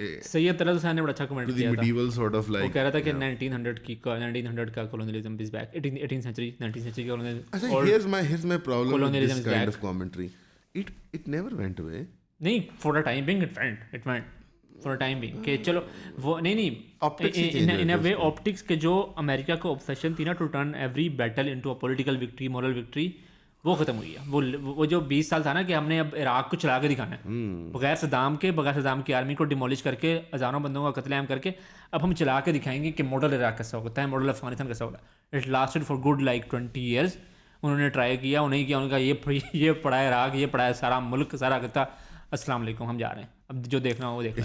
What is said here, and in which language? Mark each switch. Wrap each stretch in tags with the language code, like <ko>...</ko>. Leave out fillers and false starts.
<ur>سید طلعت حسین نے بڑا اچھا کمنٹ کیا تھا.</ur> <en>medieval sort of like</en> <ur>وہ کہہ رہا تھا کہ 1900 کا</ur> <en>colonialism is back,</en> <ur>18th century کا colonialism.</ur> <en>Here's my problem with this kind of commentary. It never went away.</en> <ur>نہیں,</ur> <en>for a time being it went for a time being</en> <ur>کہ چلو وہ نہیں</ur> <en>in a way optics</en> <ur>کے جو امریکہ کو</ur> <en>obsession تھی نا to turn every battle into a political victory, moral victory,</en> <ur>وہ ختم ہوئی ہے. وہ جو 20 سال تھا نا کہ ہم نے اب عراق کو چلا کے دکھانا ہے بغیر صدام کی آرمی کو ڈیمولش کر کے، ہزاروں بندوں کا قتل عام کر کے، اب ہم چلا کے دکھائیں گے کہ ماڈل عراق کیسا ہوتا ہے، ماڈل افغانستان کیسا ہوتا ہے.</ur> <en>It lasted for good like 20 years.</en> <ur>انہوں نے ٹرائی کیا، انہیں کیا، انہوں نے کہا یہ پڑا ہے عراق، یہ پڑا ہے سارا ملک، سارا خطہ، السلام علیکم ہم جا رہے ہیں، اب جو دیکھنا ہو وہ دیکھنا.</ur>